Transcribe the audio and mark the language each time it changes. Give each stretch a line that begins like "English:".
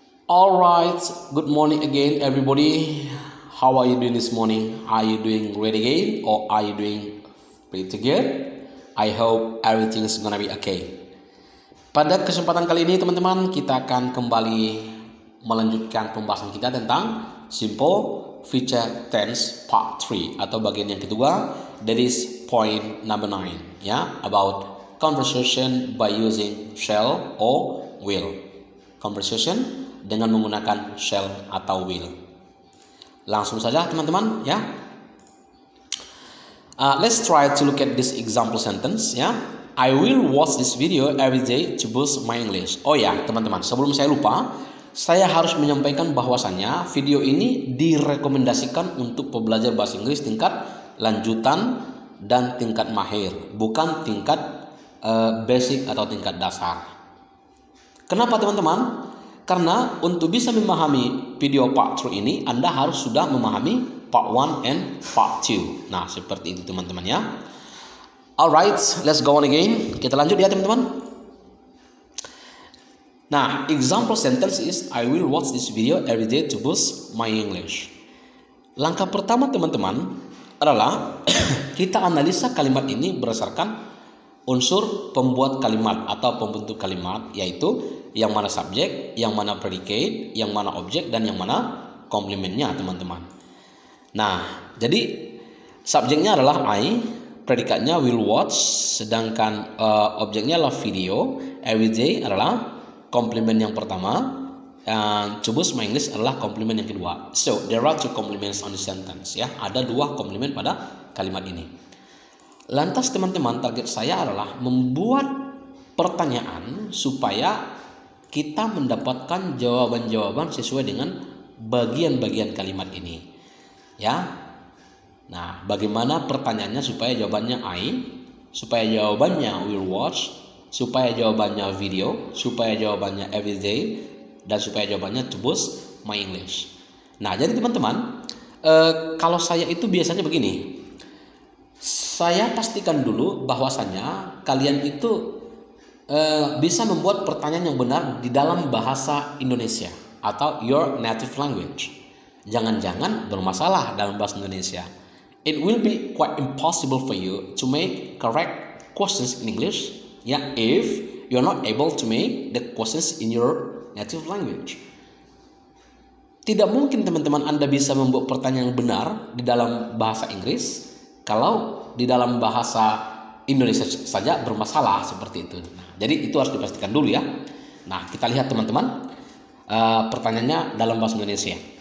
English: Alright, good morning again, everybody. How are you doing this morning? Are you doing great again, or are you doing pretty good? I hope everything is gonna be okay.
Indonesian: Pada kesempatan kali ini, teman-teman, kita akan kembali melanjutkan pembahasan kita tentang simple future tense part 3 atau bagian yang kedua.
English: That is point number 9, ya, about conversation by using shall or will.
Indonesian: Conversation dengan menggunakan shall atau will. Langsung saja teman-teman, ya.
English: Let's try to look at this example sentence, ya. I will watch this video every day to boost my English.
Indonesian: Oh ya teman-teman, sebelum saya lupa, saya harus menyampaikan bahwasannya video ini direkomendasikan untuk pembelajar bahasa Inggris tingkat lanjutan dan tingkat mahir, bukan tingkat basic atau tingkat dasar. Kenapa teman-teman? Karena untuk bisa memahami video part 3 ini, Anda harus sudah memahami
English: part 1 and part 2.
Indonesian: Nah, seperti itu teman-teman ya.
English: Alright, let's go on again.
Indonesian: Kita lanjut ya teman-teman.
English: Nah, example sentence is I will watch this video every day to boost my English.
Indonesian: Langkah pertama teman-teman adalah kita analisa kalimat ini berdasarkan unsur pembuat kalimat atau pembentuk kalimat, yaitu yang mana subjek, yang mana predicate, yang mana objek, dan yang mana komplementnya teman-teman. Nah, jadi subjeknya adalah I, predikatnya will watch, sedangkan objeknya adalah video, everyday adalah komplement yang pertama,
English: and to boost my English
Indonesian: adalah komplement yang kedua.
English: So there are two complements on the sentence, ya.
Indonesian: Ada dua komplement pada kalimat ini. Lantas teman-teman, target saya adalah membuat pertanyaan supaya kita mendapatkan jawaban-jawaban sesuai dengan bagian-bagian kalimat ini, ya. Nah, bagaimana pertanyaannya supaya jawabannya I, supaya jawabannya will watch, supaya jawabannya video, supaya jawabannya everyday, dan supaya jawabannya
English: to boost my English.
Indonesian: Nah, jadi teman-teman, kalau saya itu biasanya begini. Saya pastikan dulu bahwasannya kalian itu bisa membuat pertanyaan yang benar di dalam bahasa Indonesia atau
English: your native language.
Indonesian: Jangan-jangan bermasalah dalam bahasa Indonesia.
English: It will be quite impossible for you to make correct questions in English, ya, if you're not able to make the questions in your native language.
Indonesian: Tidak mungkin teman-teman Anda bisa membuat pertanyaan yang benar di dalam bahasa Inggris kalau di dalam bahasa Indonesia saja bermasalah seperti itu. Nah, jadi itu harus dipastikan dulu ya. Nah, kita lihat teman-teman, pertanyaannya dalam bahasa Indonesia.